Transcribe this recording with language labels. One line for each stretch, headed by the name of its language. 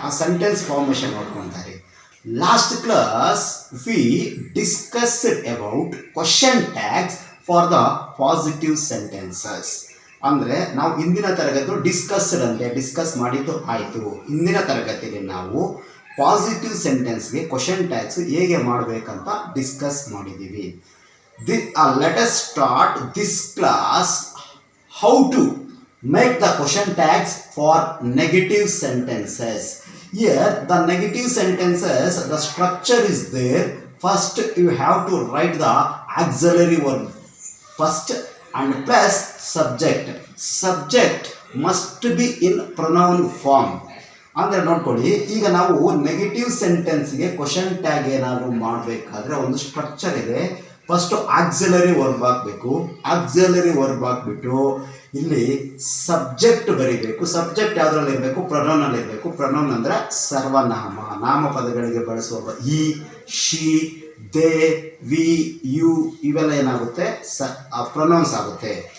Kannada: ಆ sentence formation ನೋಡ್ಕೊತಾರೆ.
English: Last class we discussed about question tags for the positive sentences.
Kannada: ಅಂದರೆ ನಾವು ಇಂದಿನ ತರಗತಿ ಡಿಸ್ಕಸ್ ಮಾಡಿದ್ದು ಆಯಿತು. ಇಂದಿನ ತರಗತಿಯಲ್ಲಿ ನಾವು ಪಾಸಿಟಿವ್ ಸೆಂಟೆನ್ಸ್ಗೆ ಕ್ವಶನ್ ಟ್ಯಾಗ್ಸ್ ಹೇಗೆ ಮಾಡಬೇಕಂತ ಡಿಸ್ಕಸ್ ಮಾಡಿದ್ದೀವಿ.
English: Let us start this class how to make the question tags for negative sentences. Here the negative sentences, the structure is there. First you have to write the auxiliary verb first and plus subject must be in pronoun form.
Kannada: ಅಂದರೆ ನೋಡ್ಕೊಳ್ಳಿ, ಈಗ ನಾವು negative ಸೆಂಟೆನ್ಸ್ಗೆ question tag ಏನಾದರೂ ಮಾಡಬೇಕಾದ್ರೆ ಒಂದು structure ಇದೆ. First auxiliary verb ಹಾಕಬೇಕು. Auxiliary verb ಹಾಕ್ಬಿಟ್ಟು ಇಲ್ಲಿ ಸಬ್ಜೆಕ್ಟ್ ಬರೀಬೇಕು. ಸಬ್ಜೆಕ್ಟ್ ಯಾವುದ್ರಲ್ಲಿ ಇರಬೇಕು? ಪ್ರೊನೌನಲ್ಲಿ ಇರಬೇಕು. ಪ್ರೊನೌನ್ ಅಂದರೆ ಸರ್ವನಾಮ, ನಾಮಪದಗಳಿಗೆ ಬಳಸುವ ಈ, ಶಿ, ದೇ, ವಿ, ಯು ಇವೆಲ್ಲ ಏನಾಗುತ್ತೆ? ಪ್ರೊನೌನ್ಸ್ ಆಗುತ್ತೆ.